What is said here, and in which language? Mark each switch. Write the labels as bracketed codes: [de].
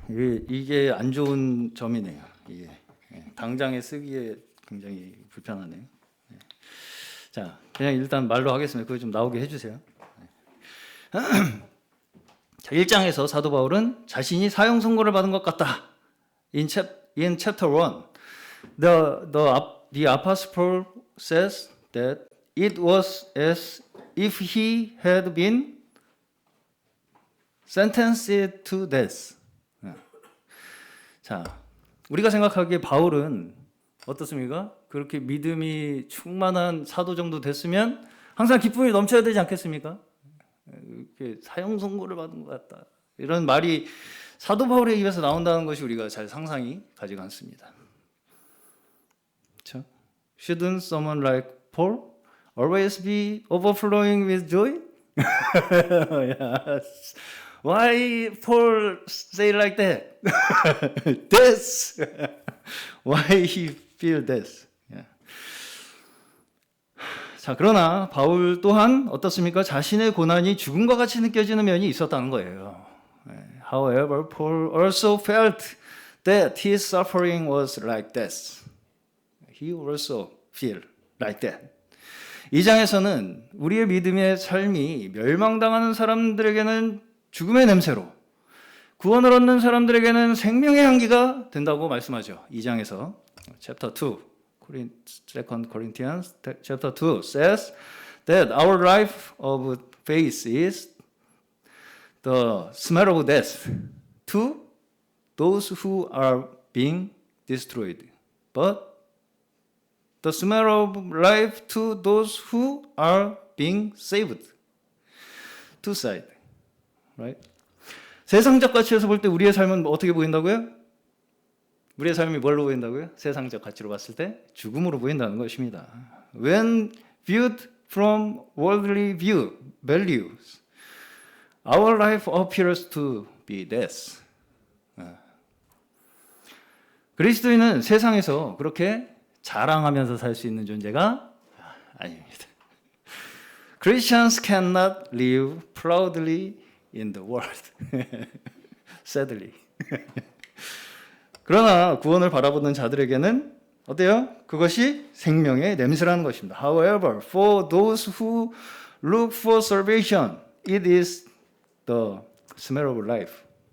[ko] 네, 이게 안 좋은 점이네요. 이게 당장에 쓰기에 굉장히 불편하네요. 네. 자, 그냥 일단 말로 하겠습니다. 그거 좀 나오게 해주세요. 네. 자, 1장에서 사도 바울은 자신이 사형 선고를 받은 것 같다. [en] In chapter 1, the apostle Paul says that it was as if he had been sentenced to death. [ko] 자, 우리가 생각하기에 바울은 어떻습니까? 그렇게 믿음이 충만한 사도 정도 됐으면 항상 기쁨이 넘쳐야 되지 않겠습니까? 이렇게 사형 선고를 받은 것 같다. 이런 말이 사도 바울의 입에서 나온다는 것이 우리가 잘 상상이 가지가 않습니다. 그렇죠? [en] Shouldn't someone like Paul always be overflowing with joy? Yes. Why Paul say like that? This. Why he feel this? Yeah. [ko] 자, 그러나 바울 또한 어떻습니까? 자신의 고난이 죽음과 같이 느껴지는 면이 있었다는 거예요. [en] However, Paul also felt that his suffering was like this. He also feel like that. [ko] 이 장에서는 우리의 믿음의 삶이 멸망당하는 사람들에게는 죽음의 냄새로, 구원을 얻는 사람들에게는 생명의 향기가 된다고 말씀하죠. 이 장에서 [en] chapter 2, 2 Corinthians chapter 2 says that our life of faith is the smell of death to those who are being destroyed, but the smell of life to those who are being saved. Two sides, right? [ko] 세상적 가치에서 볼 때 우리의 삶은 어떻게 보인다고요? 우리의 삶이 뭘로 보인다고요? 세상적 가치로 봤을 때 죽음으로 보인다는 것입니다. [en] When viewed from worldly values, our life appears to be death. [ko] 그리스도인은 세상에서 그렇게 자랑하면서 살 수 있는 존재가 아닙니다. [en] Christians cannot live proudly in the world. Sadly. [ko] 그러나 구원을 바라보는 자들에게는 어때요? 그것이 생명의 냄새라는 것입니다. [en] However, for those who look for salvation, it is the smell of life.